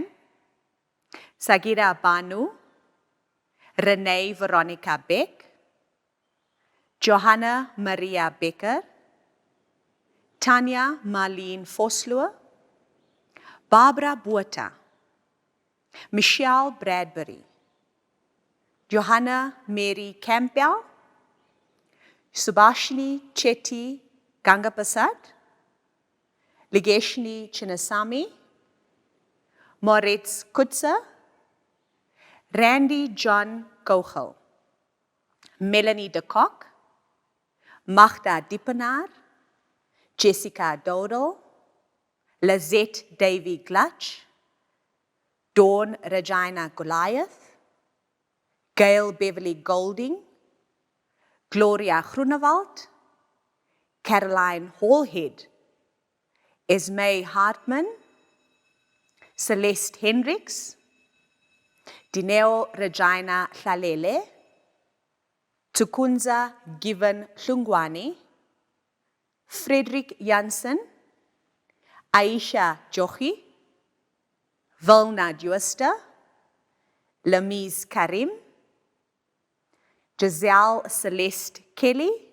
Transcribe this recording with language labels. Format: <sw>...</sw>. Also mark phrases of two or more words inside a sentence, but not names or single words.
<en>Sagira Banu. Renee Veronica Beck. Johanna Maria Becker. Tanya Marlene Vosloo. Barbara Botha. Michelle Bradbury. Johanna Mary Campbell. Subhashini Chetty Gangapasad. Ligeshni Chinnasamy. Moritz Kutzer. Randy John Kogel. Melanie de Kock. Magda Diepenaar. Jessica Dodel. Lizette Davy Glutch. Dawn Regina Goliath. Gail Beverly Golding. Gloria Groenewald. Caroline Hallhead. Esme Hartman. Celeste Hendricks. Dineo Regina Hlalele. Tukunza Given Hlungwane, Frederick Jansen, Aisha Jochi, Vilna Jooster, Lamise Karim, Giselle Celeste Kelly,</en>